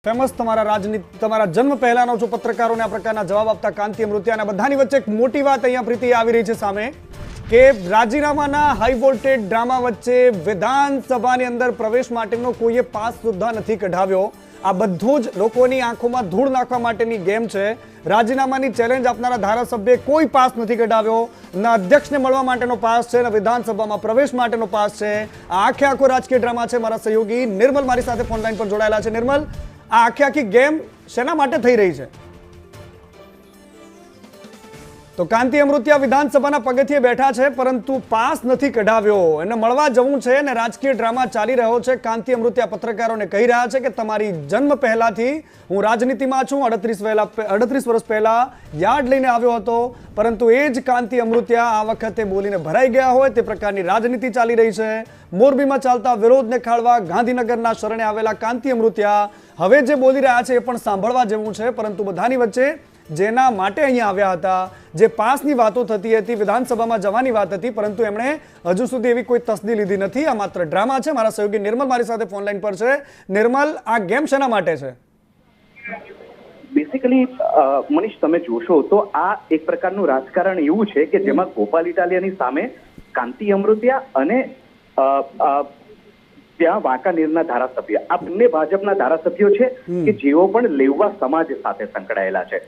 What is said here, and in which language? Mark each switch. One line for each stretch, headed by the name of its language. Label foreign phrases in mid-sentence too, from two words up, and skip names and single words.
Gujarati: ફેમસ તમારા રાજનીતિ તમારા જન્મ પહેલાનો જો પત્રકારો આ પ્રકારના જવાબ આપતા કાંતિ અમૃતિયા બધાની વચ્ચે એક મોટી વાત અહીંયા પ્રીતિ આવી રહી છે સામે કે રાજીનામાના હાઈ વોલ્ટેજ ડ્રામા વચ્ચે વિધાનસભાની અંદર પ્રવેશ માટેનો કોઈએ પાસ સુદ્ધા નથી કઢાવ્યો। આ બધું જ લોકોની આંખોમાં ધૂળ નાખવા માટેની ગેમ છે। રાજીનામાની ચેલેન્જ આપનારા ધારાસભ્યે કોઈ પાસ નથી કઢાવ્યો, ન અધ્યક્ષને મળવા માટેનો પાસ છે, ન વિધાનસભામાં પ્રવેશ માટેનો પાસ છે। આખે આખો રાજકીય ડ્રામા છે। મારા સહયોગી નિર્મલ મારી સાથે ફોન લાઇન પર જોડાયેલા છે। નિર્મલ, આ આખી આખી ગેમ શેના માટે થઈ રહી છે? તો કાંતિ અમૃતિયા વિધાનસભાના પગથિયે બેઠા છે પરંતુ પાસ નથી કઢાવ્યો, એને મળવા જવું છે ને રાજકીય ડ્રામા ચાલી રહ્યો છે। કાંતિ અમૃતિયા પત્રકારોને કહી રહ્યા છે કે તમારી જન્મ પહેલાથી હું રાજનીતિમાં છું। 38 વર્ષ પહેલા યાર્ડ લઈને આવ્યો હતો, પરંતુ એ જ કાંતિ અમૃતિયા આ વખતે બોલીને ભરાઈ ગયા હોય તે પ્રકારની રાજનીતિ ચાલી રહી છે। મોરબીમાં ચાલતા વિરોધને ખાળવા ગાંધીનગરના શરણે આવેલા કાંતિ અમૃતિયા હવે જે બોલી રહ્યા છે એ પણ સાંભળવા જેવું છે। પરંતુ બધાની વચ્ચે જેના માટે અહીંયા આવ્યા હતા, જે પાસની વાતો થતી હતી, વિધાનસભામાં જવાની વાત હતી, પરંતુ એમણે હજુ સુધી એવી કોઈ તસદી લીધી નથી। આ માત્ર ડ્રામા છે। મારા સહયોગી નિર્મલ મારી સાથે ફોન લાઇન પર છે। निर्मल, આ ગેમ શેના માટે છે? बेसिकली मनीष તમે જોશો તો આ એક પ્રકારનું રાજકારણ એવું છે કે જેમાં ગોપાલ ઇટાલિયાની સામે કાંતિ અમૃતિયા અને ત્યાં વાંકાનેરના ધારાસભ્ય આ બંને ભાજપના ધારાસભ્યો છે કે જેઓ પણ લેવા સમાજ સાથે સંકળાયેલા છે।